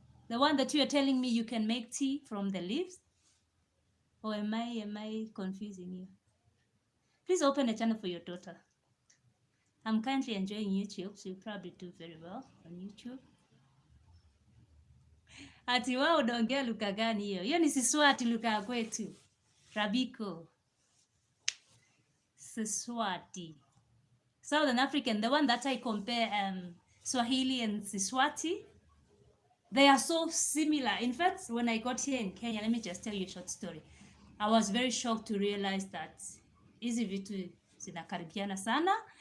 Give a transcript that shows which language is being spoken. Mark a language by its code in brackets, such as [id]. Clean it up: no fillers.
[en] The one that you are telling me you can make tea from the leaves? Or am I confusing you? Please open a channel for your daughter. I'm currently enjoying YouTube, so you probably do very well on YouTube. [sw] Ati wao unaongea lugha gani hiyo? Hiyo ni Siswati, lugha ya kwetu. Rabiko. Siswati. [en] Southern African, the one that I compare Swahili and Siswati, they are so similar. In fact, when I got here in Kenya, let me just tell you a short story. I was very shocked to realize that [sw] hizi vitu zinakaribiana sana.